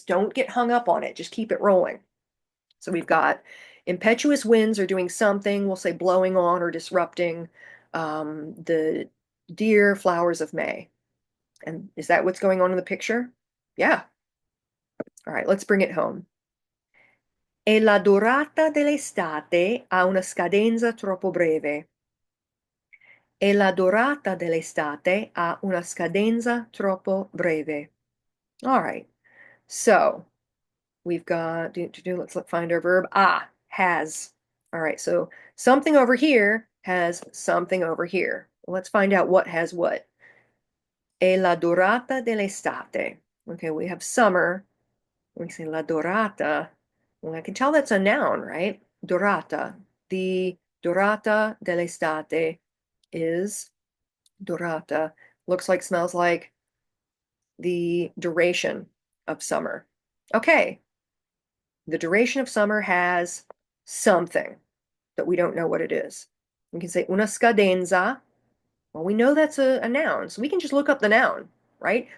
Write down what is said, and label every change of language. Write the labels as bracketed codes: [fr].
[en] Don't get hung up on it. Just keep it rolling. So we've got impetuous winds are doing something, we'll say blowing on or disrupting the dear flowers of May. And is that what's going on in the picture? Yeah. All right, let's bring it home. [it] E la durata dell'estate ha una scadenza troppo breve. E la durata dell'estate ha una scadenza troppo breve. [en] All right. So we've got let's find our verb. Has. All right. So something over here has something over here. Let's find out what has what. [it] E la durata dell'estate. [en] Okay, we have summer. We say la dorata. Well, I can tell that's a noun, right? Dorata. The [it] durata dell'estate [en] is dorata. Looks like, smells like the duration of summer. Okay, the duration of summer has something that we don't know what it is. We can say [it] una scadenza. [en] Well, we know that's a noun, so we can just look up the noun, right?